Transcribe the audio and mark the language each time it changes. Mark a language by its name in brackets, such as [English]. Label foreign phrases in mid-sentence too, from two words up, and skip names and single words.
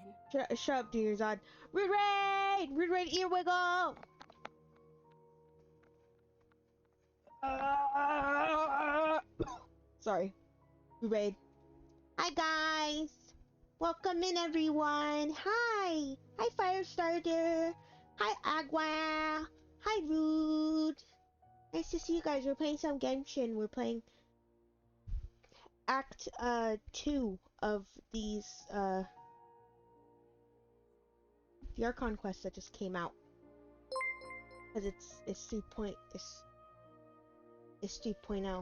[English] Shut up, Dunyarzad. Rude raid! Rude raid, here we go! Sorry. Rude raid. Hi, guys! Welcome in, everyone! Hi! Hi, Firestarter! Hi, Agua! Hi, Rude. Nice to see you guys. We're playing some Genshin. We're playing Act 2 of these the Archon quest that just came out. Cause it's 3.0.